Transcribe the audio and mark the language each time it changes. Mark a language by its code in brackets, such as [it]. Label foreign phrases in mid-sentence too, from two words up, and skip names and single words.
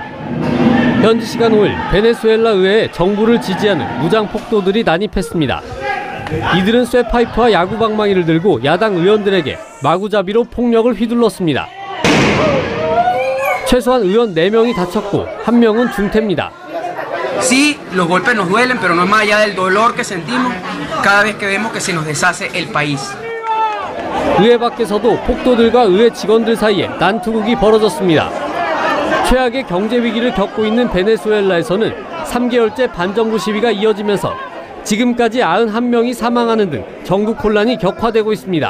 [ko] 현지 시간 5일 베네수엘라 의회에 정부를 지지하는 무장 폭도들이 난입했습니다. 이들은 쇠파이프와 야구방망이를 들고 야당 의원들에게 마구잡이로 폭력을 휘둘렀습니다. 최소한 의원 4명이 다쳤고 1명은 중태입니다. [es] Sí, los golpes nos duelen, pero no es más allá del dolor que sentimos cada vez que vemos que se nos deshace el país. [ko] 의회 밖에서도 폭도들과 의회 직원들 사이에 난투극이 벌어졌습니다. 최악의 경제 위기를 겪고 있는 베네수엘라에서는 3개월째 반정부 시위가 이어지면서 지금까지 91명이 사망하는 등 전국 혼란이 격화되고 있습니다.